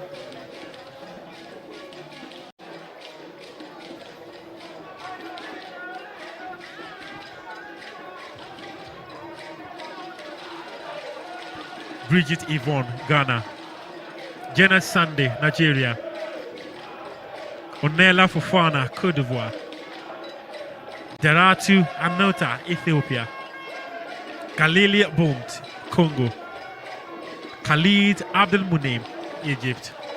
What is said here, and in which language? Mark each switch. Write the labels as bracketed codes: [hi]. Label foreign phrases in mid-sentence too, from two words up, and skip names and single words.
[en] Bridget Yvonne, Ghana. Janet Sunday, Nigeria. Onela Fofana, Côte d'Ivoire. Deratu Anota, Ethiopia. Galili Bomt, Congo. Khalid Abdel Munim, Egypt.